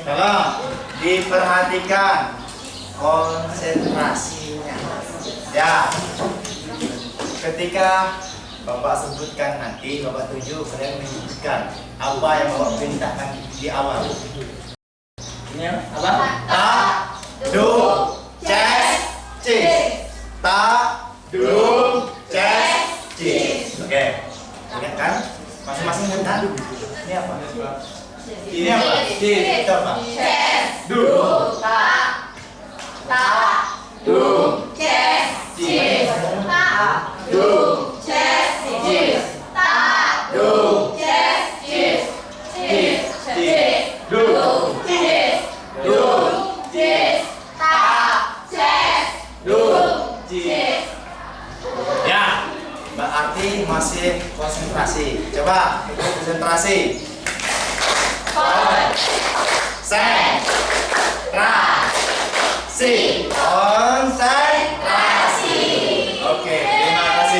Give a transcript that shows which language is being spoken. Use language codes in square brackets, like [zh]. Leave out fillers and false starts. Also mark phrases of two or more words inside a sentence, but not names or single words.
[id] Tolong diperhatikan konsentrasinya. Ya. Ketika Bapak sebutkan nanti, Bapak tuju, kalian menyebutkan apa yang Bapak perintahkan di awal. Ini apa? Ta, du, ces, cis. Ta, du, ces, cis. Oke. Ingat kan? Masing-masing ingat. Ini apa? Ini apa? Cis. Itu apa? Ces. Du. Ta. Ta. Du. Ces. Cis. Ta. Du. Ces. Cis. Ta. Du. Ces. Cis. Cis. Cis. Du. Cis. Du. Cis. Ta. Ces. Du. Cis. Ya. Berarti masih konsentrasi. Coba ikut konsentrasi. Konsentrasi. Konsentrasi. Oke, terima kasih.